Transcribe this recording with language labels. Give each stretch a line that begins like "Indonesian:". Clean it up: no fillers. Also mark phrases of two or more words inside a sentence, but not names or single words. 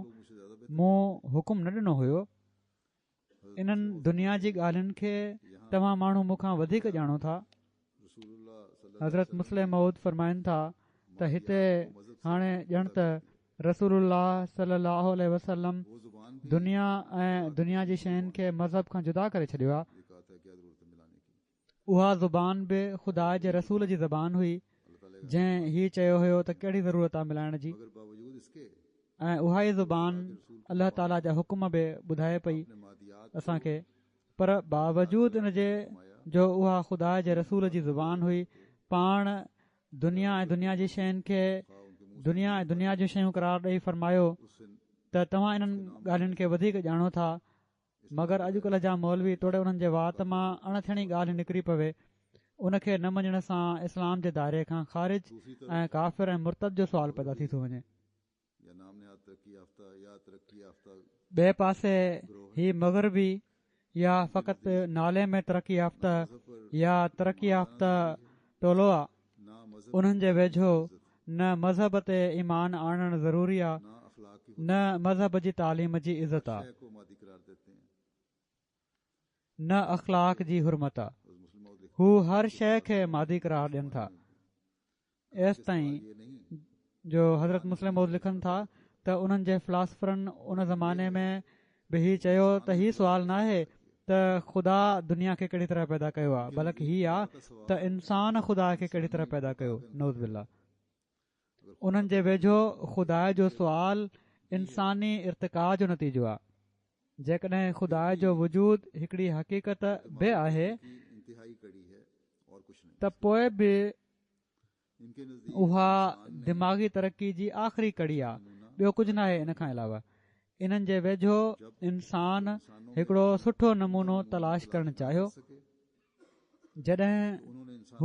Urdu: لوگ مجھ سے زیادہ بہتر
Sindhi: मूं हुकुम न ॾिनो हुयो। इन्हनि दुनिया जी ॻाल्हियुनि खे तव्हां माण्हू मूंखां वधीक ॼाणो था।
Arabic: رسول الله صلى الله
Sindhi: हज़रत मुस्लिम मऊद फरमाइनि था त हिते हाणे ॼण त
Arabic: رسول الله صلى الله عليه وسلم
Urdu: وہ زبان بھی
Sindhi: दुनिया ऐं दुनिया जी शयुनि खे मज़हब खां जुदा करे छॾियो आहे।
Urdu: یہ کہا تھا کیا ضرورت ہے ملانے کی.
Sindhi: उहा ज़ुबान बि ख़ुदा जे रसूल जी ज़बान हुई
Urdu: اللہ تعالیٰ کا
Sindhi: जंहिं हीउ चयो हुयो त कहिड़ी ज़रूरत आहे मिलाइण जी,
Urdu: مگر باوجود اس کے
Sindhi: ऐं उहा ई ज़ुबान अल्लाह ताला जा हुकुम बि ॿुधाए पई
Urdu: اپنے مادیات
Sindhi: असांखे। पर बावजूद इन जे जो उहा ख़ुदा जे रसूल जी ज़ुबान हुई, पाण दुनिया ऐं दुनिया जी शयुनि खे दुनिया ऐं दुनिया जूं शयूं करार ॾेई फरमायो
Urdu: اس سے
Sindhi: त तव्हां इन्हनि ॻाल्हियुनि खे वधीक ॼाणो था। मगर अॼुकल्ह जा मौलवी तोड़े उन्हनि जे वात मां अणथियणी ॻाल्हि निकिरी पवे, उनखे न मञण सां इस्लाम जे दायरे खां ख़ारिज
Urdu: دوسری
Sindhi: ऐं
Urdu: طرف
Sindhi: काफ़िर ऐं मुर्तद जो सुवाल पैदा थी थो वञे।
Urdu: یا نام نہاد ترقی یافتہ یا ترقی یافتہ
Sindhi: ॿिए पासे ही मग़रबी या फ़क़ति नाले में तरक़ी याफ़्ता या तरक़ी याफ़्ता टोलो आहे,
Urdu: نہ مذہب
Sindhi: उन्हनि जे वेझो न मज़हब ते ईमान आणणु ज़रूरी आहे,
Urdu: نہ اخلاق کی
Sindhi: न मज़हब जी तालीम जी इज़त आहे,
Urdu: شے کو مادی قرار دیتے ہیں.
Sindhi: न अख़लाक जी हुरमत आहे।
Urdu: اور مصلح موعود لکھتے
Sindhi: हू हर शइ खे मादी करार ॾियनि था। एसि ताईं
Urdu: ہیں، یہ نہیں
Sindhi: जो हज़रत मुस्लिम मौद लिखनि था त उन्हनि जे फ़िलासफ़रनि उन ज़माने में बि हीउ चयो त हीउ सुवालु न आहे त ख़ुदा दुनिया खे कहिड़ी तरह पैदा कयो आहे, बल्कि हीउ आहे त इंसान ख़ुदा खे कहिड़ी तरह पैदा कयो।
Arabic: نعوذ بالله.
Sindhi: उन्हनि जे वेझो ख़ुदा जो सुवालु इंसानी इर्तिका जो नतीजो आहे। जेकॾहिं ख़ुदा जो वजूद हिकिड़ी हक़ीक़त बि आहे
Urdu: کی انتہائی کڑی ہے اور کچھ نہیں.
Sindhi: त पोइ बि
Urdu: ان کے نزدیک
Sindhi: उहा दिमाग़ी तरक़ी जी आख़िरी कड़ी आहे, ॿियो कुझु न आहे। इन खां अलावा इन्हनि जे वेझो इंसान हिकिड़ो सुठो नमूनो तलाश करणु चाहियो। जॾहिं
Urdu: انہوں نے انسان